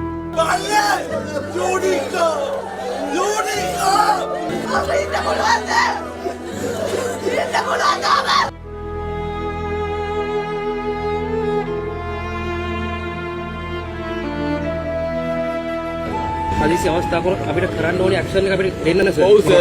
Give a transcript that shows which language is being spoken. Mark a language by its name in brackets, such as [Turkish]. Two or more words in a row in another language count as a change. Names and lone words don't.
[Italian] Vale! L'unico! L'unico! Apri la volata! La volata! [Sinhala] හදිසි අවස්ථාවක අපිට කරන්න ඕනේ ඇක්ෂන් එක අපිට දෙන්න නේ සර්. ඔව් සර්.